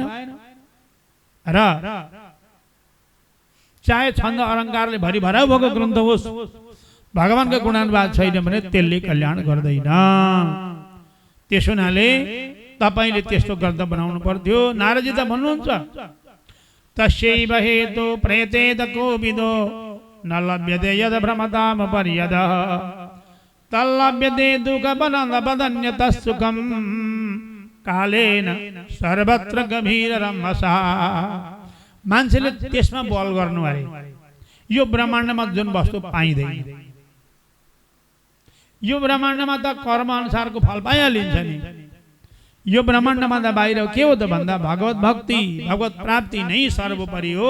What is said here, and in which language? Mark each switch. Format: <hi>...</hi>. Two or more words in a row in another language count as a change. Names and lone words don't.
<ne>र चाहे छन्द अलङ्कारले भरिभराउ भएको ग्रन्थ होस्, भगवानको गुणानुवाद छैन भने त्यसले कल्याण गर्दैन। त्यसो हुनाले तपाईले त्यस्तो ग्रन्थ बनाउनु पर्थ्यो। नारदजी त भन्नुहुन्छ,</ne> <sa>तस्यैव हेतु प्रेतेद कोविदो न लभ्यते यद भ्रमताम पर्यद तल्लभ्यते दुःख बदन्यत सुखम कालेन सर्वत्र गभीर रमसा।</sa> <ne>मान्छेले त्यसमा बल गर्नु अरे यो ब्रह्माण्डमा जुन वस्तु पाइँदैन, यो ब्रह्माण्डमा त कर्म अनुसारको फल पाइहालिन्छ नि। यो ब्रह्माण्डमा त बाहिर के हो त भन्दा भगवत भक्ति, भगवत प्राप्ति नै सर्वोपरि हो।</ne>